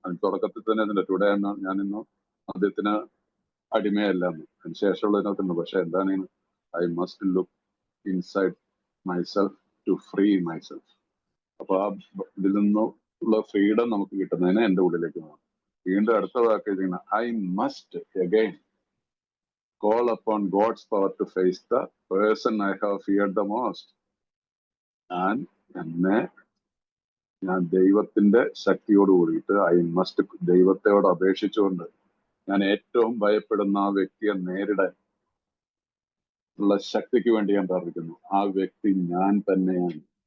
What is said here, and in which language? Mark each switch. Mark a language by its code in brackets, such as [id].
[ml] തുടക്കത്തിൽ തന്നെ അതിൻ്റെ ടുഡേ ഞാനിന്നും മദ്യത്തിന് അടിമയല്ല. അതിന് ശേഷമുള്ളതിനകത്തുണ്ട്. പക്ഷെ എന്താണ്, [en] I must look inside myself to free myself. [ml] അപ്പൊ ആ ഇതിൽ നിന്നുള്ള ഫ്രീഡം നമുക്ക് കിട്ടുന്നതിന് എൻ്റെ ഉള്ളിലേക്ക് പോകണം. വീണ്ടും അടുത്ത വാക്ക് [en] I must again call upon God's power to face the person I have feared the most. [ml] ഞാൻ ദൈവത്തിന്റെ ശക്തിയോട് കൂടിയിട്ട് [en] I must [ml] ദൈവത്തോട് അപേക്ഷിച്ചുകൊണ്ട് ഞാൻ ഏറ്റവും ഭയപ്പെടുന്ന ആ വ്യക്തിയെ നേരിടാൻ ഉള്ള ശക്തിക്ക് വേണ്ടി ഞാൻ പ്രാർത്ഥിക്കുന്നു. ആ വ്യക്തി ഞാൻ തന്നെയാണ്.